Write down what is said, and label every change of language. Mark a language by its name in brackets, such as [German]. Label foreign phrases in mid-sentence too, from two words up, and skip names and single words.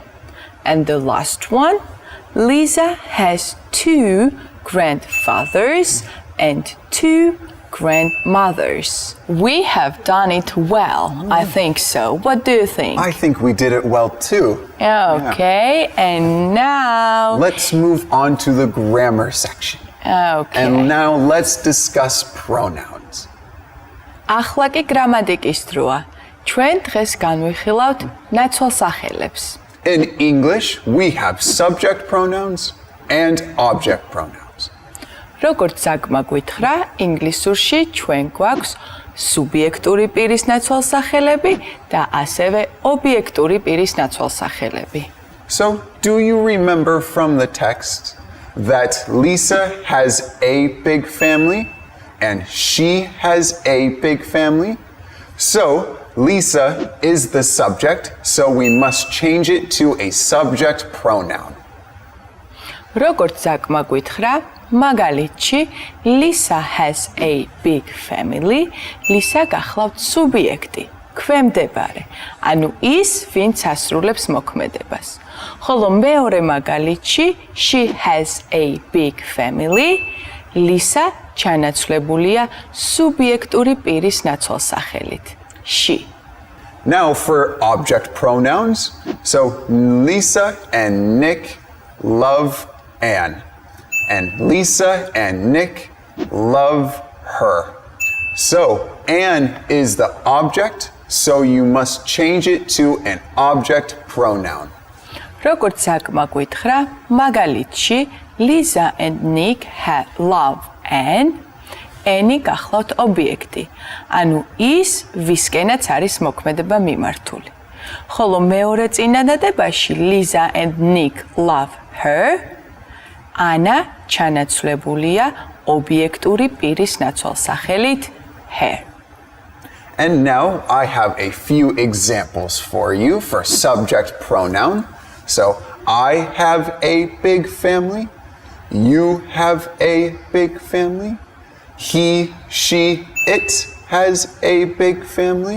[English] And the last one, Lisa has 2 grandfathers and 2 grandmothers. We have done it well. I think so. What do you think? I think we did it well too. Okay, and now... Let's move on to the grammar section. Okay. And now let's discuss pronouns. [Georgian] ახლა კი გრამატიკის დროა. ჩვენ დღეს განვიხილავთ ნაცვალსახელებს. [English] In English, we have subject pronouns and object pronouns. [Georgian] როგორც ზაკმა გვითხრა, ინგლისურში ჩვენ გვაქვს სუბიექტური პირის ნაცვალსახელები და ასევე ობიექტური პირის ნაცვალსახელები. [English] So, do you remember from the text that Lisa has a big family and she has a big family? So, Lisa is the subject, so we must change it to a subject pronoun. [Georgian] როგორც ზაკმა გვითხრა, მაგალითში [English] Lisa has a big family. [Georgian] Lisa გახლავთ სუბიექტი, ქვემდებარე. ანუ ის, ვინც ასრულებს მოქმედებას. ხოლო მეორე მაგალითში [English] she has a big family. [Georgian] Lisa ჩანაცვლებულია სუბიექტური პირის ნაცვალსახელით. [English] She. Now for object pronouns. So, Lisa and Nick love Anne. And Lisa and Nick love her. So, Anne is the object, so you must change it to an object pronoun. [Georgian] როგორც საკმა გითხრა, მაგალითში [English] Lisa and Nick love Anne. [Georgian] Any გახლავთ ობიექტი. ანუ ის ვისკენაც არის მოქმედება მიმართული. ხოლო მეორე წინადადებაში [English] Lisa and Nick love her. [Georgian] ანა ჩანაცვლებულია ობიექტური პირის ნაცვალსახელით her. [English] And now I have a few examples for you for subject pronoun. So I have a big family. You have a big family. He, she, it has a big family.